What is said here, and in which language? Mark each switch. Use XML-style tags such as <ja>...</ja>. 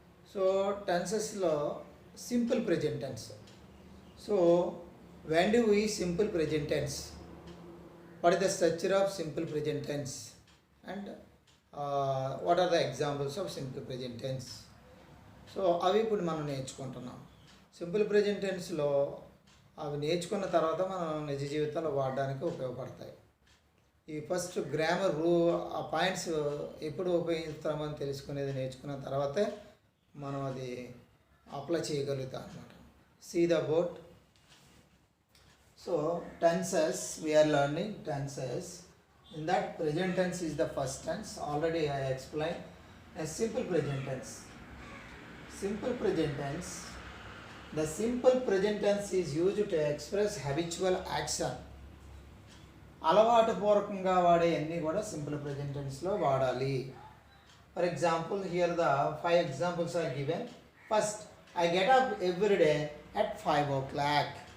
<en>So tenses lo simple present tense. So when do we simple present tense? What is the structure of simple present tense? And what are the examples of simple present tense?</en> <te>So అవి ఇప్పుడు మనం నేర్చుకుంటున్నాం. Simple present టెన్స్లో అవి నేర్చుకున్న తర్వాత మనం నిజ జీవితంలో వాడడానికి ఉపయోగపడతాయి. ఈ ఫస్ట్ గ్రామర్ ఆ పాయింట్స్ ఎప్పుడు ఉపయోగిస్తామని తెలుసుకునేది నేర్చుకున్న తర్వాతే మనం అది అప్లై చేయగలుగుతాం అన్నమాట.</te> <en>See the board. So tenses, we are learning tenses. In that present tense is the first tense. Already I explained. A simple present tense. Simple present tense. The simple present tense is used to express habitual action.</en> <te>అలవాటు పూర్వకంగా వాడే అన్నీ కూడా simple present టెన్స్లో వాడాలి.</te> <en>For example here the 5 examples are given. First, I get up every day at 5 o'clock.</en>